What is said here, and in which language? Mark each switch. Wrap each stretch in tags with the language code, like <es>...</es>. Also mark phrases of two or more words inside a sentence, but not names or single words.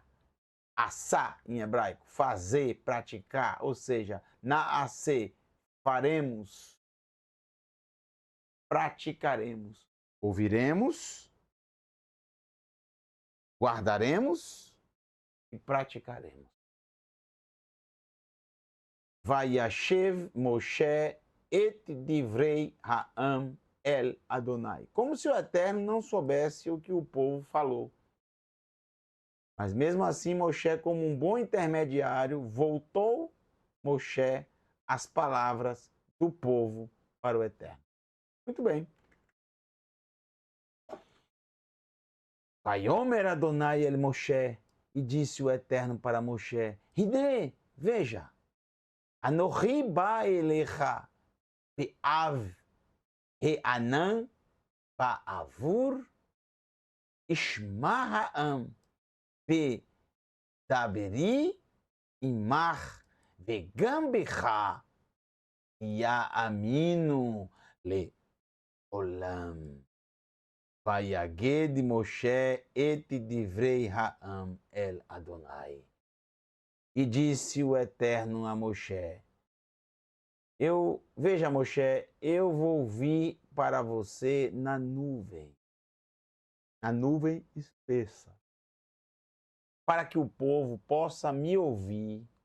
<pt>Assar em hebraico, fazer, praticar, ou seja, naaseh, faremos, praticaremos, ouviremos, guardaremos e praticaremos.</pt> <he>וישב משה את דברי העם אל יהוה.</he> <pt>Como se o Eterno não soubesse o que o povo falou. Mas mesmo assim, Moshe, como um bom intermediário, voltou Moshe as palavras do povo para o Eterno. Muito bem.</pt> <he>ויאמר יהוה אל משה,</he> <pt>e disse o Eterno para Moshe, Hidre, veja,</pt> <he>אנכי בא אליך בעב הענן בעבור ישמע העם בדברי עמך וגם בך יאמינו לעולם. ויגד משה את דברי העם אל יהוה.</he> <pt>E disse o Eterno a Moshe, veja Moshe, eu vou vir para você na nuvem espessa, para que o povo possa me ouvir</pt>